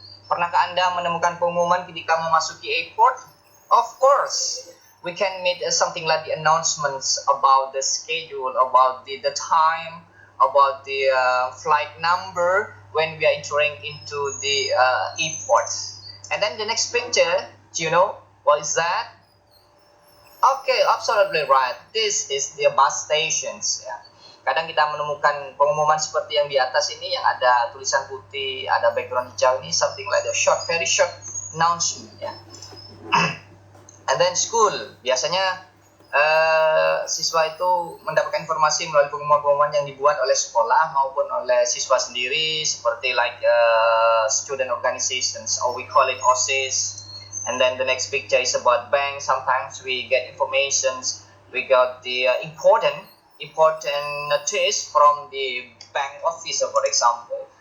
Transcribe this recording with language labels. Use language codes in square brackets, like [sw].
[id] Pernahkah Anda menemukan pengumuman ketika memasuki airport? [en] Of course. We can make something like the announcements about the schedule, about the time, about the flight number when we are entering into the airport. And then the next picture, do you know what is that? Okay, absolutely right. This is the bus stations. [id] Ya. Kadang kita menemukan pengumuman seperti yang di atas ini yang ada tulisan putih, ada background hijau ini, [en] something like the short, very short announcement. [id] Ya. And then school, biasanya siswa itu mendapatkan informasi melalui pengumuman-pengumuman yang dibuat oleh sekolah maupun oleh siswa sendiri, seperti [en] like student organizations, or we call it OSIS. And then the next picture is about bank. Sometimes we get informations, we got the important notice from the bank officer, for example.